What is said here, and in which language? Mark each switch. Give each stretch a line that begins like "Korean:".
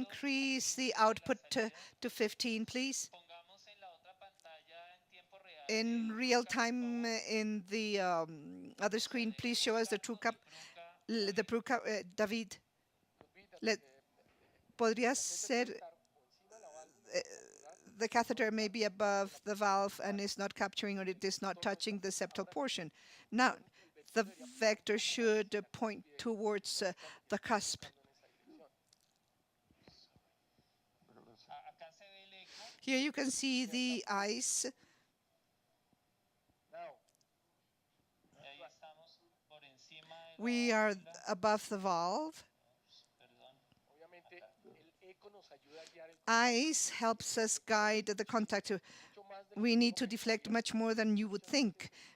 English: increase the output to 15, please.
Spanish: Pongamos en la otra pantalla en tiempo real.
English: In real time, in the other screen, please show us the true cap, the true cap, David.
Spanish: Podría ser
English: the catheter may be above the valve and is not capturing, or it is not touching the septal portion. Now, the vector should point towards the cusp.
Spanish: Acá se ve el eco.
English: Here you can see the eyes.
Spanish: Y ahí estamos por encima de
English: We are above the valve.
Spanish: Obviamente, el eco nos ayuda a guiar el
English: Eyes helps us guide the contact. We need to deflect much more than you would think.